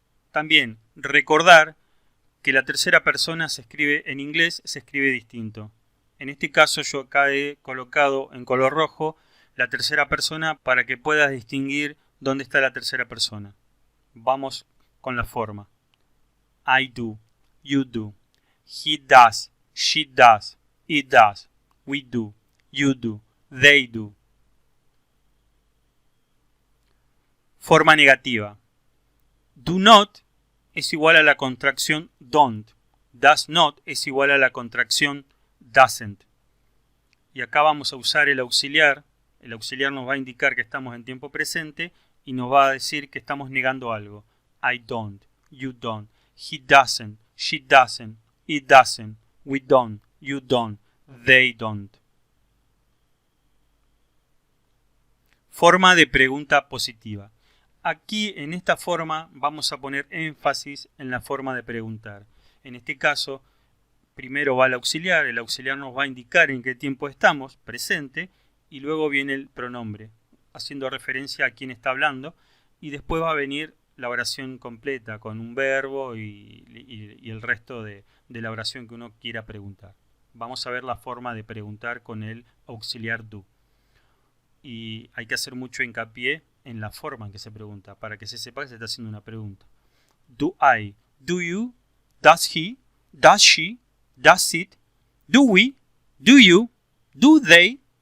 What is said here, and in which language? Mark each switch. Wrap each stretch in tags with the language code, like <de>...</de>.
<es>También recordar que la tercera persona se escribe en inglés, se escribe distinto. En este caso yo acá he colocado en color rojo la tercera persona para que puedas distinguir dónde está la tercera persona. Vamos con la forma.</es> <en>I do, you do, he does, she does, it does, we do, you do, they do.</en> <es>Forma negativa.</es> <en>Do not</en> <es>es igual a la contracción don't.</es> <en>Does not</en> <es>es igual a la contracción doesn't. Y acá vamos a usar el auxiliar. El auxiliar nos va a indicar que estamos en tiempo presente y nos va a decir que estamos negando algo.</es> <en>I don't, you don't, he doesn't, she doesn't, it doesn't, we don't, you don't, they don't.</en> <es>Forma de pregunta positiva. Aquí en esta forma vamos a poner énfasis en la forma de preguntar. En este caso, primero va el auxiliar nos va a indicar en qué tiempo estamos, presente, y luego viene el pronombre, haciendo referencia a quién está hablando, y después va a venir la oración completa, con un verbo y el resto de la oración que uno quiera preguntar. Vamos a ver la forma de preguntar con el auxiliar do. Y hay que hacer mucho hincapié en la forma en que se pregunta, para que se sepa que se está haciendo una pregunta.</es> <en>Do I, do you, does he, does she, does it, do we, do you, do they.</en>